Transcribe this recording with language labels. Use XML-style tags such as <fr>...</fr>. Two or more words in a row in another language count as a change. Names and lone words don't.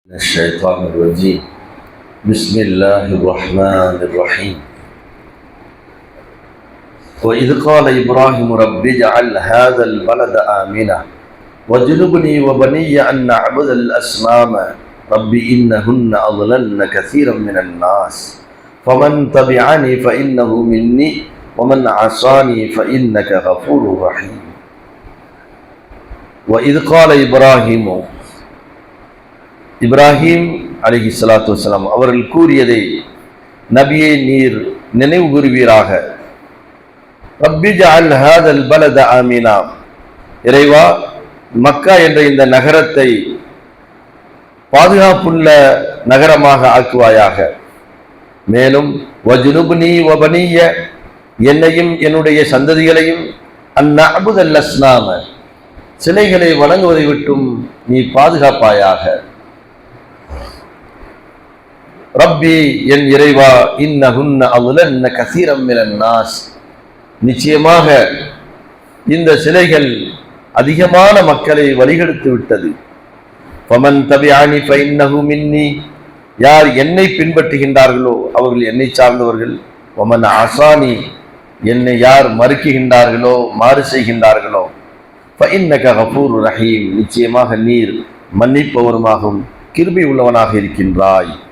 <ar>الشيطان الرجيم بسم الله الرحمن الرحيم وإذ قال إبراهيم رب اجعل هذا البلد آمنا واجنبني وبني أن نعبد الأصنام رب إنهن أضللن كثيرا من الناس فمن تبعني فإنه مني ومن عصاني فإنك غفور رحيم وإذ قال إبراهيم</ar> <ta>இப்ராஹிம் அலைஹிஸ்ஸலாத்து வஸ்ஸலாம் அவர்கள் கூறியதை நபியே நீர் நினைவு கூறுவீராக.</ta> <ar>رب اجعل هذا البلد آمنا,</ar> <ta>இறைவா மக்கா என்ற இந்த நகரத்தை பாதுகாப்புள்ள நகரமாக ஆக்குவாயாக. மேலும்</ta> <ar>واجنبني وبني,</ar> <ta>என்னையும் என்னுடைய சந்ததிகளையும்</ta> <ar>أن نعبد الأصنام,</ar> <ta>சிலைகளை வணங்குவதை விட்டும் நீ பாதுகாப்பாயாக.</ta> <ar>ரப்பி,</ar> <ta>என் இறைவா,</ta> <ar>إنهن أضللن كثيرا من الناس,</ar> <ta>நிச்சயமாக இந்த சிலைகள் அதிகமான மக்களை வழிகெடுத்து விட்டது.</ta> <ar>فمن تبعني فإنه مني,</ar> <ta>யார் என்னை பின்பற்றுகின்றார்களோ அவர்கள் என்னை சார்ந்தவர்கள்.</ta> <ar>ومن عصاني,</ar> <ta>என்னை யார் மறுக்குகின்றார்களோ மாறு செய்கின்றார்களோ</ta> <ar>فإنك غفور رحيم,</ar> <ta>நிச்சயமாக நீர் மன்னிப்பவருமாகவும் கிருபை உள்ளவனாக இருக்கின்றாய்.</ta>